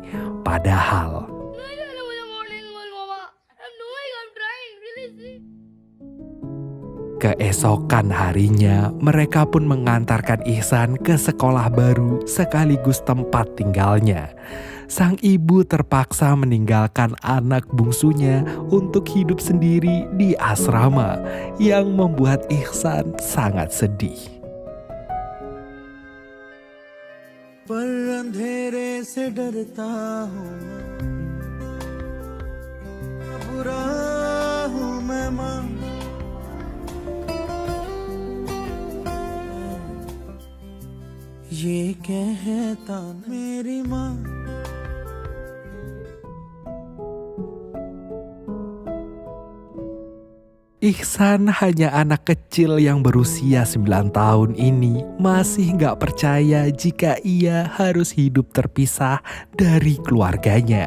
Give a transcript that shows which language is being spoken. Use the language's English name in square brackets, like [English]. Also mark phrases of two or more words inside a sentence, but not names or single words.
[Indonesian] Padahal keesokan harinya, mereka pun mengantarkan Ihsan ke sekolah baru sekaligus tempat tinggalnya. Sang ibu terpaksa meninggalkan anak bungsunya untuk hidup sendiri di asrama, yang membuat Ihsan sangat sedih. [Hindi] पर अंधेरे से डरता हूँ बुरा हूँ मैं माँ ये कहता मेरी माँ [Indonesian] Ihsan hanya anak kecil yang berusia 9 tahun ini masih gak percaya jika ia harus hidup terpisah dari keluarganya.